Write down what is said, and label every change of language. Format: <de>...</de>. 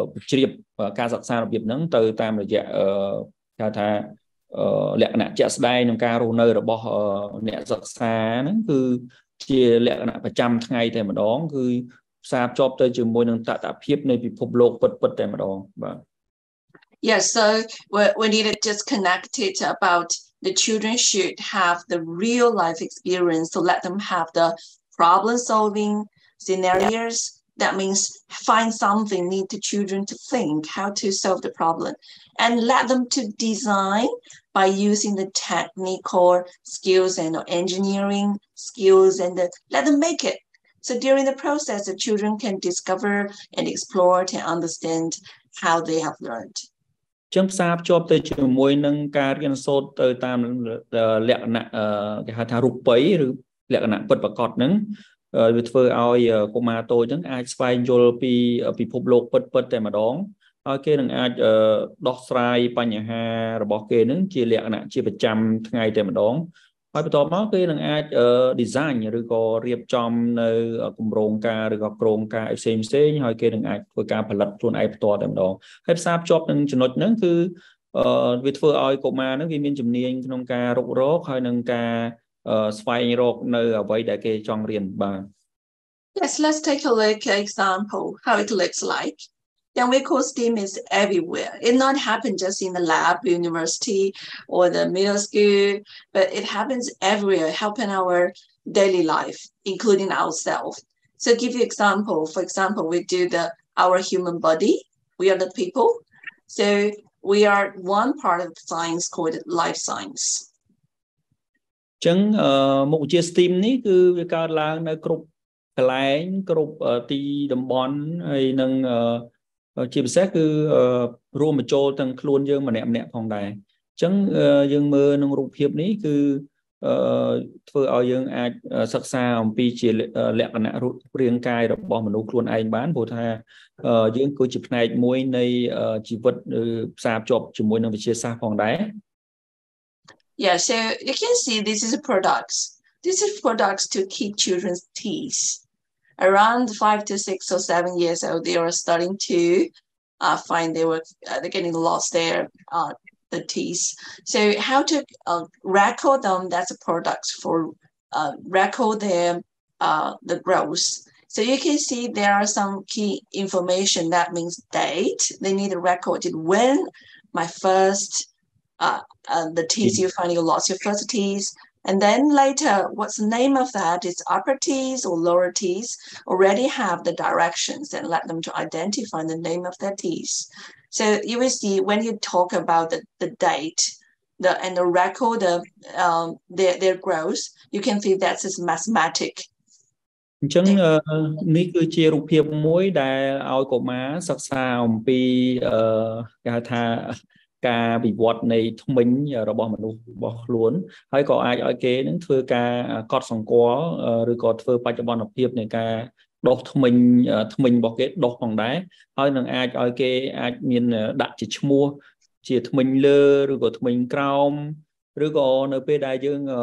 <km>ជ្រាបការសិក្សារបៀបហ្នឹងទៅតាមរយៈគេហៅថាលក្ខណៈជាក់ស្ដែងក្នុងការរស់នៅរបស់អ្នកសិក្សាហ្នឹងគឺជាលក្ខណៈប្រចាំថ្ងៃតែម្ដងគឺផ្សារភ្ជាប់ទៅជាមួយនឹងតថភាពនៃពិភពលោកពិតតែម្ដងបាទ</km> <en>Yes, so we need to just connect it about the children should have the real life experience to let them have the problem solving scenarios. That means find something, need the children to think how to solve the problem and let them to design by using the technical skills and engineering skills and let them make it. So during the process, the children can discover and explore and understand how they have learned.</en> <km>ចឹងផ្សារភ្ជាប់ទៅជាមួយនឹងការរៀនសូត្រទៅតាមលក្ខណៈគេហៅថារូបិយឬលក្ខណៈពិតប្រាកដហ្នឹងវាធ្វើឲ្យកុមារតូចហ្នឹងអាចស្វែងយល់ពីពិភពលោកពិតតែម្ដងហើយគេនឹងអាច ដោះស្រាយបញ្ហារបស់គេហ្នឹងជាលក្ខណៈជាប្រចាំថ្ងៃតែម្ដងហើយបន្ទាប់មកគេនឹងអាច design ឬក៏រៀបចំនៅគម្រោងការឬក៏ក្រុមការផ្សេងហើយគេនឹងអាចធ្វើការផលិតខ្លួនឯងផ្ទាល់តែម្ដងហើយផ្សារភ្ជាប់នឹងចំណុចហ្នឹងគឺវាធ្វើឲ្យកុមារហ្នឹងវាមានជំនាញក្នុងការរុករកហើយនឹងការស្វែងរកនៅអ្វីដែលគេចង់រៀនបាទ</km> <en>Yes, let's take a look at example how it looks like. Then we call STEAM is everywhere. It not happen just in the lab, university, or the middle school, but it happens everywhere, helping our daily life, including ourselves. So give you example. For example, we do our human body. We are the people. So we are one part of science called life science.</en> <km>ចឹងមុខវិជ្ជា STEAM នេះគឺវាកើតឡើងនៅគ្រប់កន្លែងគ្រប់ទីតំបន់ហើយនឹងជាពិសេសគឺរួមបញ្ចូលទាំងខ្លួនយើងម្នាក់ផងដែរអញ្ចឹងយើងមើលក្នុងរូបភាពនេះគឺធ្វើឲ្យយើងអាចសិក្សាអំពីជាលក្ខណៈរូបរាងកាយរបស់មនុស្សខ្លួនឯងបានព្រោះថាយើងគឺជាផ្នែកមួយនៃជីវិតផ្សារភ្ជាប់ជាមួយនឹងវិទ្យាសាស្ត្រផងដែរ</km> <en>Yeah, so you can see this is products. This is products to keep children's teeth. Around 5 to 6 or 7 years old, they are starting to find they're getting lost the teeth. So how to record them? That's a product for record the growth. So you can see there are some key information that means date. They need to record it when my first the teas you find you lost your first teas. And then later, what's the name of that? It's upper teas or lower teas. Already have the directions and let them to identify the name of their teas. So you will see when you talk about the date and the record of their growth, you can see that's as mathematics.</en> <km>អញ្ចឹងនេះគឺជារូបភាពមួយដែលឲ្យកុមារសិក្សាអំពីគេហៅថាការវិវត្តនៃថ្មិញរបស់មនុស្សរបស់ខ្លួនហើយក៏អាចឲ្យគេនឹងធ្វើការកត់សម្គាល់ឬក៏ធ្វើបច្ចុប្បន្នភាពនៃការដុសថ្មិញរបស់គេដុសផងដែរហើយនឹងអាចឲ្យគេអាចមានដាក់ជាឈ្មោះជាថ្មិញលើឬក៏ថ្មិញក្រោមឬក៏នៅពេលដែលយើង</km>